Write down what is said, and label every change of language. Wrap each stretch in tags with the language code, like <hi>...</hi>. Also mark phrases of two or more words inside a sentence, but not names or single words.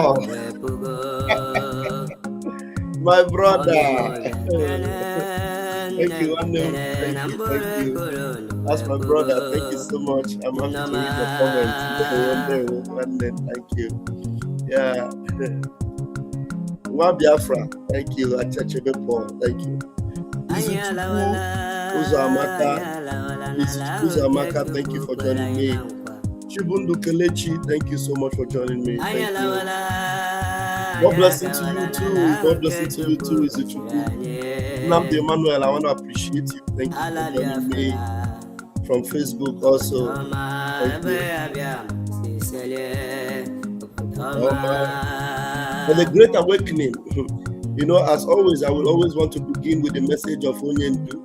<en>My brother. Thank you, Anu. Thank you. That's my brother. Thank you so much. I'm happy to read the comments. Thank you. Yeah. Nwa Biafra, thank you. Achachebe Paul, thank you. Izuchukwu Uzamaka, thank you for joining me. Chibundu Kelechi, thank you so much for joining me. Thank you. God blessing to you too. God blessing to you too, Izuchukwu. Namdi Emmanuel, I want to appreciate you. Thank you for joining me from Facebook also. Thank you. For the Great Awakening, you know, as always, I will always want to begin with the message of Onyendu.</en>